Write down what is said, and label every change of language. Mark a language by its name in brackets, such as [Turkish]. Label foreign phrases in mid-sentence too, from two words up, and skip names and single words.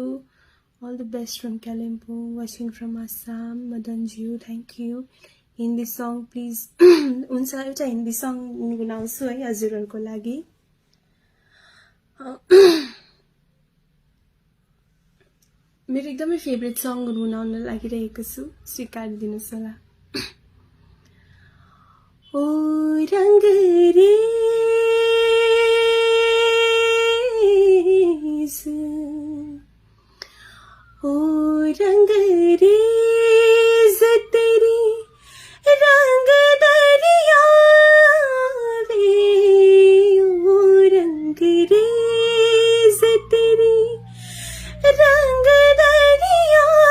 [English] All the best from Kalimpong, watching from Assam. Madanju, thank you. Hindi song please. [Nepali] हुन्छ, एउटा हिन्दी सङ गुनाउँछु है हजुरहरूको लागि। मेरो एकदमै [English] favorite song [Nepali] गुनाउन लागिरहेको छु, स्वीकार दिनुहोस् होला। [Hindi] ओ रंग रे ओ रंग रेज तेरी रंग दरिया वे, ओ रंग रेज तेरी रंग दरिया